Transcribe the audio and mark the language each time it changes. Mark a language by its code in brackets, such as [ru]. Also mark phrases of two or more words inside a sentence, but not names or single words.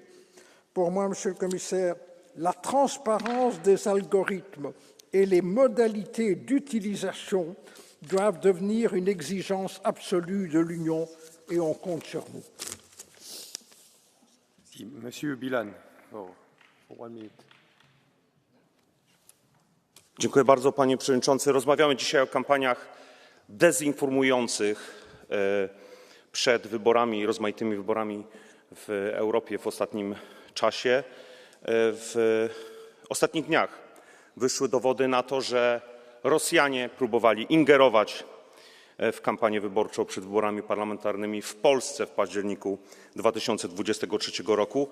[fr] Pour moi, Monsieur le Commissaire, la transparence des algorithmes et les modalités d'utilisation doivent devenir une exigence absolue de l'Union et on compte sur vous. Monsieur Bilan, [en] for 1 minute. [pl] Dziękuję bardzo, panie przewodniczący. Rozmawiamy dzisiaj o kampaniach dezinformujących przed wyborami, rozmaitymi wyborami w Europie w ostatnim czasie. W ostatnich dniach wyszły dowody na to, że Rosjanie próbowali ingerować w kampanię wyborczą przed wyborami parlamentarnymi w Polsce w październiku 2023 roku.